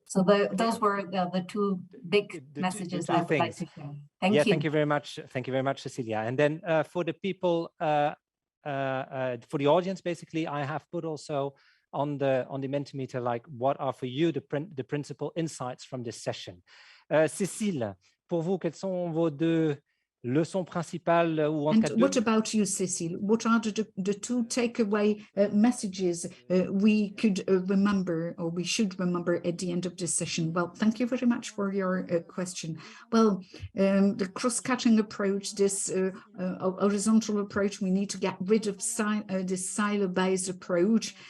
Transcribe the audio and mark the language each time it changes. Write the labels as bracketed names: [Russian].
[English] So those were the 2 big messages I would like to share. Thank you. Thank you very much. Thank you very much, Cecilia. And then for the people, for the audience, basically, I have put also on the Mentimeter, like, what are for you the principal insights from this session? [French] Cécile, pour vous, quelles sont vos 2 leçons principales, ou en [English] and [French] tout cas [English] what about you, Cécile? What are the 2 takeaway messages we could remember, or we should remember at the end of this session? Well, thank you very much for your question. Well, the cross-cutting approach, this horizontal approach, we need to get rid of this silo-based approach.